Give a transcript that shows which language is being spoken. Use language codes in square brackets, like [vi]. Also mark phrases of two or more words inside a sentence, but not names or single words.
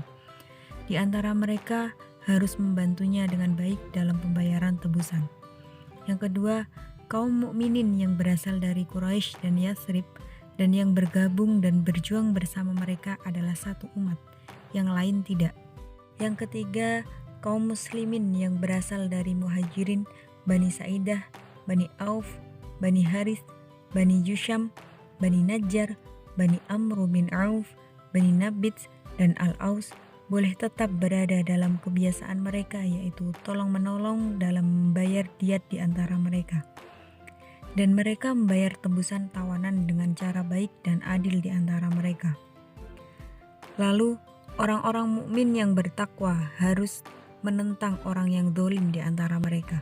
[id] Di antara mereka harus membantunya dengan baik dalam pembayaran tebusan. Yang kedua, kaum mukminin yang berasal dari Quraisy dan Yatsrib dan yang bergabung dan berjuang bersama mereka adalah satu umat, yang lain tidak. Yang ketiga, kaum muslimin yang berasal dari Muhajirin, Bani Sa'idah, Bani Auf, Bani Harith, Bani Jusham, Bani Najjar, Bani Amr bin Auf, Bani Nabit, dan Al-Aus boleh tetap berada dalam kebiasaan mereka, yaitu tolong-menolong dalam membayar diat di antara mereka. Dan mereka membayar tebusan tawanan dengan cara baik dan adil di antara mereka. Lalu, orang-orang mukmin yang bertakwa harus menentang orang yang zalim di antara mereka.